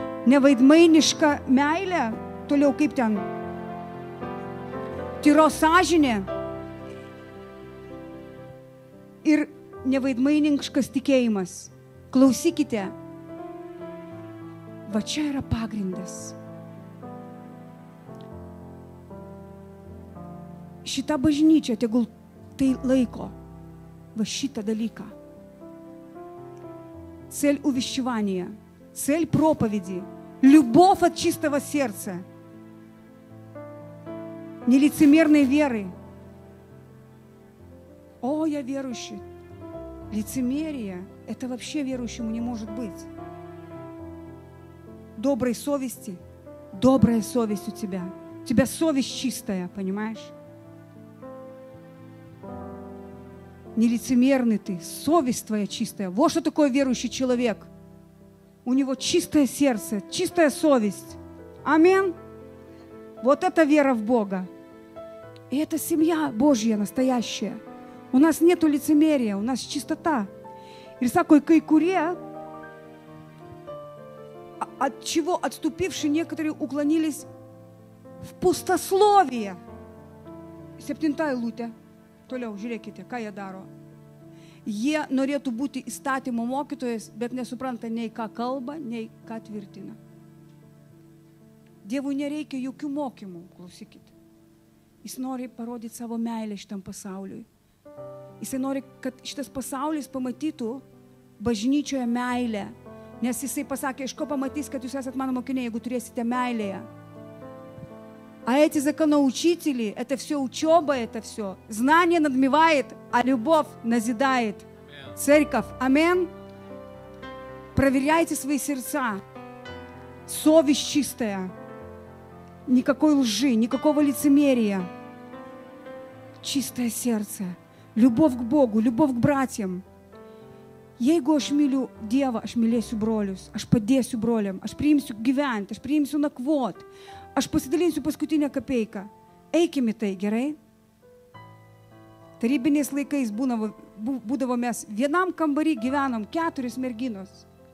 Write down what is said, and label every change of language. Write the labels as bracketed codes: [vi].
[lt] Nevaidmainiška meilė, toliau kaip ten, tyros sąžinė ir nevaidmainiškas tikėjimas. Klausykite, va čia yra pagrindas. Šita bažnyčia, tegul tai laiko, va šitą dalyką. [ru] Цель увещевания, цель проповеди, любовь от чистого сердца, нелицемерной веры. О, я верующий. Лицемерие – это вообще верующему не может быть. Доброй совести, добрая совесть у тебя совесть чистая, понимаешь? Нелицемерный ты, совесть твоя чистая. Вот что такое верующий человек. У него чистое сердце, чистая совесть. Аминь. Вот это вера в Бога. И это семья Божья настоящая. У нас нету лицемерия, у нас чистота. И всякой кайкуре, от чего отступившие некоторые уклонились в пустословие. [lt] 7 eilutė. Toliau, žiūrėkite, ką jie daro. Jie norėtų būti įstatymo mokytojas, bet nesupranta nei ką kalba, nei ką tvirtina. Dievui nereikia jokių mokymų, klausykite. Jis nori parodyti savo meilę šitam pasauliui. Jisai nori, kad šitas pasaulis pamatytų bažnyčioje meilę. Nes jisai pasakė, iš ko pamatys, kad jūs esat mano mokiniai, jeigu turėsite meilėje. [ru] А эти законоучители, это все учеба, это все. Знание надмевает, а любовь назидает. Церковь, амин. Проверяйте свои сердца. Совесть чистая. Никакой лжи, никакого лицемерия. Чистое сердце. Любовь к Богу, любовь к братьям. [lt] Jeigu aš myliu Dievą, aš mylėsiu brolius, aš padėsiu broliam, aš priimsiu gyventi, aš priimsiu nakvot, aš pasidalinsiu paskutinę kapeiką. Eikime tai, gerai? Tarybiniais laikais būdavo mes vienam kambarį gyvenom 4 merginos.